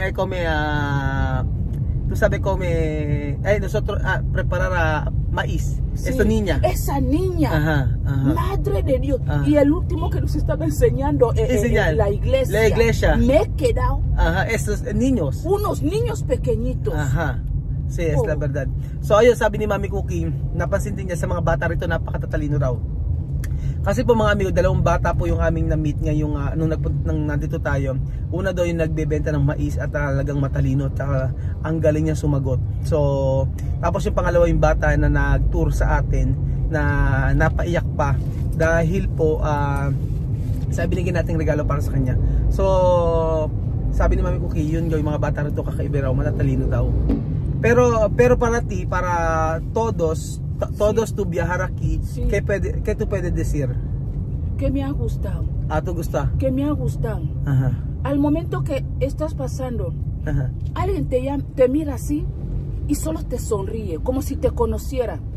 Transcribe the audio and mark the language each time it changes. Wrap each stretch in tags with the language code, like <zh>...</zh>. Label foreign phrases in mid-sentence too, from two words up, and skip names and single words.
<es>Tú sabes, nosotros preparar maíz. Esa niña. Esa niña. Madre de Dios. Y el último que nos estaba enseñando la iglesia. La iglesia. Me he quedado. Esos niños. Unos niños pequeñitos. Sí, es la verdad.</es> <tl>So ayun, sabi ni Mami Cookie, napansin din niya sa mga bata rito, napakatatalino raw. Kasi po mga amigo, dalawang bata po yung aming na-meet ngayong nung nandito tayo. Una daw yung nagbebenta ng mais at talagang matalino at ang galing niya sumagot. So, tapos yung pangalawa yung bata na nag-tour sa atin na napaiyak pa dahil po binigyan nating regalo para sa kanya. So, sabi ni Mami Cookie, yun yung mga bata rito kakaiba raw, matatalino daw.</tl> <es>Pero para todos tu viajar aquí, ¿qué tú puedes decir? Que me ha gustado. ¿Tú gusta? Que me ha gustado. Al momento que estás pasando, alguien te mira así y solo te sonríe, como si te conociera.</es>